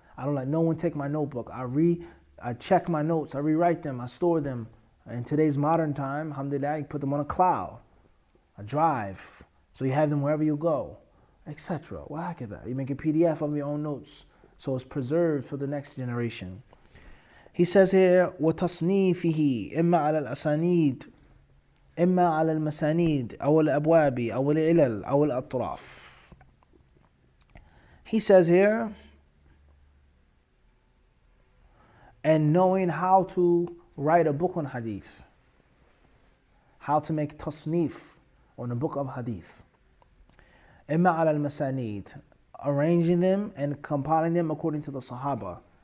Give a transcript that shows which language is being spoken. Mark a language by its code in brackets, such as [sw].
[en] I don't let no one take my notebook. I check my notes, I rewrite them, I store them. In today's modern time, alhamdulillah, you put them on a cloud, a drive, so you have them wherever you go, etc. You make a PDF of your own notes, so it's preserved for the next generation. He says here, [ar] وَتَصْنِيفِهِ إِمَّا عَلَى الْأَسَانِيدِ إِمَّا عَلَى الْمَسَانِيدِ أَوْ الْأَبْوَابِ أَوْ الْعِلَلِ أَوْ الْأَطْرَافِ. [en] He says here, and knowing how to write a book on hadith, how to make tasnif on a book of hadith. Imma ala al-masanid, arranging them and compiling them according to the Sahaba.